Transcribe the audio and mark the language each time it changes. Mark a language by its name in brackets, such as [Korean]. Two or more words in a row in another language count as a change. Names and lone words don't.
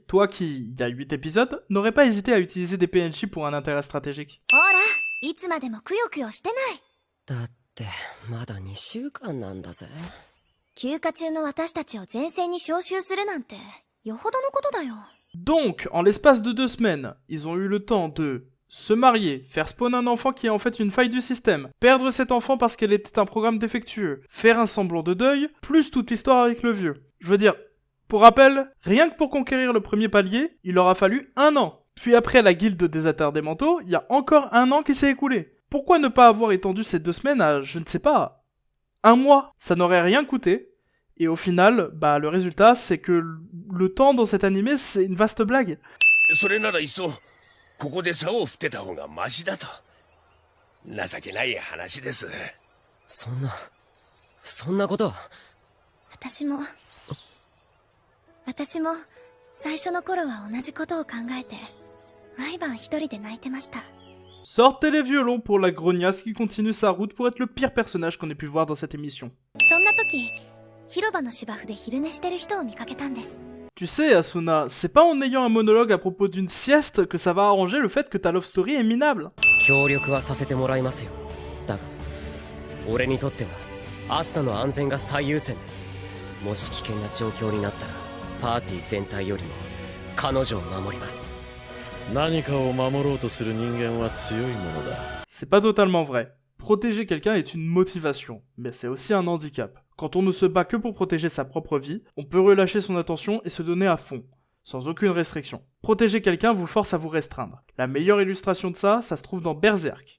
[French] Toi qui, il y a 8 épisodes, n'aurais pas hésité à utiliser des PNJ pour un intérêt stratégique. [Japanese] ほら、いつまでもくよくよしてない。だってまだ2週間なんだぜ。休暇中の私たちを前線に招集するなんて、よほどのことだよ。 [French] Donc, en l'espace de 2 semaines, ils ont eu le temps de se marier, faire spawn un enfant qui est en fait une faille du système, perdre cet enfant parce qu'elle était un programme défectueux, faire un semblant de deuil, plus toute l'histoire avec le vieux. Je veux dire, pour rappel, rien que pour conquérir le premier palier, il aura fallu 1 an. Puis après la guilde des attardés mentaux, il y a encore 1 an qui s'est écoulé. Pourquoi ne pas avoir étendu ces 2 semaines à, je ne sais pas, 1 mois? Ça n'aurait rien coûté. Et au final, bah le résultat, c'est que le temps dans cet animé, c'est une vaste blague. [Japanese] それならいっそここで竿を振ってた方がマシだと。情けない話です。そんなこと。私も最初の頃は同じことを考えて毎晩一人で泣いてました。 [French] Sortez les violons pour la grognasse qui continue sa route pour être le pire personnage qu'on ait pu voir dans cette émission. [Japanese] そんな時、広場の芝生で昼寝してる人を見かけたんです。 [French] Tu sais, Asuna, c'est pas en ayant un monologue à propos d'une sieste que ça va arranger le fait que ta [English] love story [French] est minable. [Japanese] 協力はさせてもらいますよ。だが俺にとってはアスナの安全が最優先です。もし危険な状況になったらパーティー全体よりも彼女を守ります。何かを守ろうとする人間は強いものだ。 [French] C'est pas totalement vrai. Protéger quelqu'un est une motivation, mais c'est aussi un handicap. Quand on ne se bat que pour protéger sa propre vie, on peut relâcher son attention et se donner à fond, sans aucune restriction. Protéger quelqu'un vous force à vous restreindre. La meilleure illustration de ça, ça se trouve dans Berserk.